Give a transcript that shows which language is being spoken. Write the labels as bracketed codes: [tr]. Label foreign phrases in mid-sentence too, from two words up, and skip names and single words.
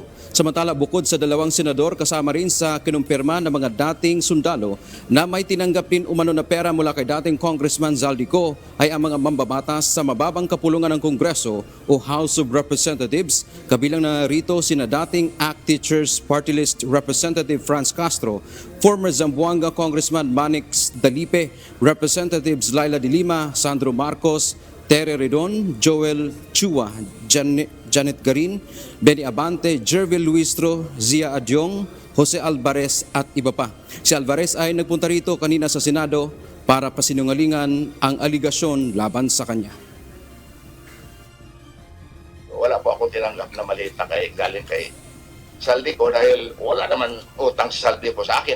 [tl] Samantala, bukod sa dalawang senador, kasama rin sa kinumpirma ng mga dating sundalo na may tinanggap din umano na pera mula kay dating Congressman Zaldico ay ang mga mambabatas sa mababang kapulungan ng Kongreso o House of Representatives. Kabilang na rito sina dating ACT Teachers Party List Representative Franz Castro, former Zamboanga Congressman Manix Dalipe, Representatives Laila de Lima, Sandro Marcos, Tere Redon, Joel Chua, Janet Garin, Benny Abante, Jervil Luistro, Zia Adyong, Jose Alvarez at iba pa. Si Alvarez ay nagpunta rito kanina sa Senado para pasinungalingan ang aligasyon laban sa kanya. Wala po akong tinanggap na maliit na galing kay Zaldico dahil wala naman utang si Zaldico sa akin.